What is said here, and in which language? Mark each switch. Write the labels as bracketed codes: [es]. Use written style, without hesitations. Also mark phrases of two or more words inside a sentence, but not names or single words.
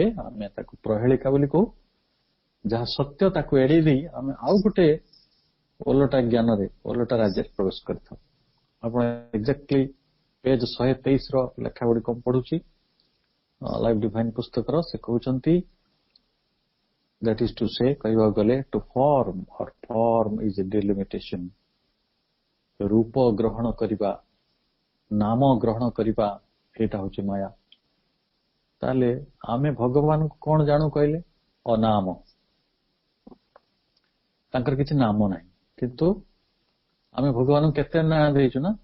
[or] ଆମେ ତାକୁ ପ୍ରହେଳିକା ବୋଲି କହୁ, ଯାହା ସତ୍ୟ ତାକୁ ଏଡେଇ ଦେଇ ଆମେ ଆଉ ଗୋଟେ ଓଲଟା ଜ୍ଞାନରେ, ଓଲଟା ରାଜ୍ୟରେ ପ୍ରବେଶ କରିଥାଉ। ଆପଣ ଏକ୍ଜାକ୍ଟଲି ପେଜ 123 ର ଲେଖା ଗୁଡିକ ପଢୁଛି ଲାଇଫ ଡିଭାଇନ ପୁସ୍ତକର। ସେ କହୁଛନ୍ତି [en] that is to say, [or] କହିବାକୁ ଗଲେ [en] to form or form is a delimitation, [or] ରୂପ ଗ୍ରହଣ କରିବା, ନାମ ଗ୍ରହଣ କରିବା, ଏଇଟା ହଉଛି ମାୟା। ତାହେଲେ ଆମେ ଭଗବାନଙ୍କୁ କଣ ଜାଣୁ କହିଲେ? ଅନାମ, ତାଙ୍କର କିଛି ନାମ ନାହିଁ। କିନ୍ତୁ ଆମେ ଭଗବାନଙ୍କୁ କେତେ ନାଁ ଦେଇଛୁ ନା?